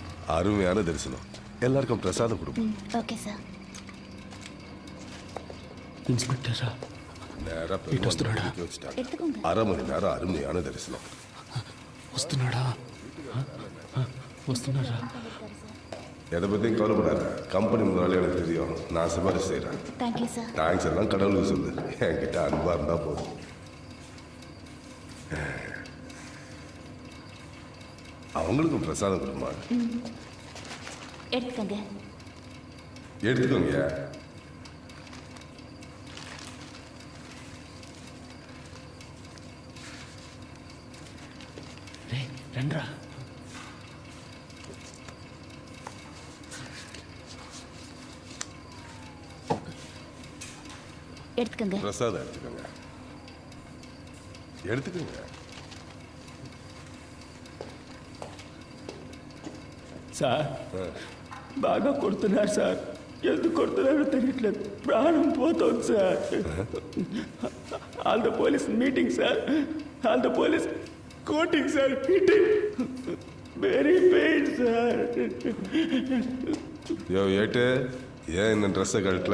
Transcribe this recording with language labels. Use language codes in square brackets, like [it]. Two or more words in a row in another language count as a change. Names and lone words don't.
[ta] அருமையான தரிசனம். எல்லாருக்கும் பிரசாதம் கொடுப்போம். [en] Okay sir. [te] ఇన్స్పెక్టరా [ta] நேரா பெருமாள் கோயிலுக்கு வச்சுட்டாங்க. [te] ఎత్తుకోండి. [ta] 1/2 மணி நேரம் அருமையான தரிசனம். [te] వస్తున్నాడా? వస్తున్నారా? [ta] எதை பற்றியும் கவலைப்படாத. கம்பெனி முதலாளி எனக்கு தெரியும். நான் சிபாரிசு செய்கிறேன். [en] Thank you sir. [ta] தேங்க்ஸ் எல்லாம் கடவுளுக்கு சொல்லு. என்கிட்ட அன்பா இருந்தா போதும். அவங்களுக்கும் பிரசாதம் கொடுமா. [te] ఎత్తుకోండి. [ta] எடுத்துக்கோங்க. [te] రే రండ్రా. ఎత్తుకోండి. [ta] பிரசாதம் எடுத்துக்கோங்க. எடுத்துக்கோங்க. [te] సార్ బాగా కొడుతున్నారు సార్. ఎందుకు కొడుతున్నారో తెలియట్లేదు. ప్రాణం పోతుంది సార్. [en] All the police meeting sir. All the police coating sir. Hitting very pain sir. [ta] யோ ஏட்டு, ஏன் இந்த ட்ரெஸ்ஸை கழட்டல?